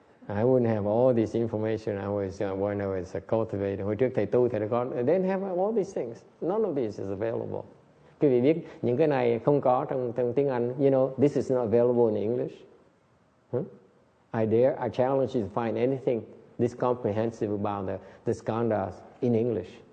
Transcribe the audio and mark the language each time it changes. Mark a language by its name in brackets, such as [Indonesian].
[English] I wouldn't have all this information when I was a cultivator. [Vietnamese] Hồi trước thầy tu thầy có, [English] they didn't have all these things. None of this is available. [Vietnamese] Quý vị biết những cái này không có trong tiếng Anh. [English] You know, this is not available in English. I challenge you to find anything this comprehensive about the Skhandhas in English.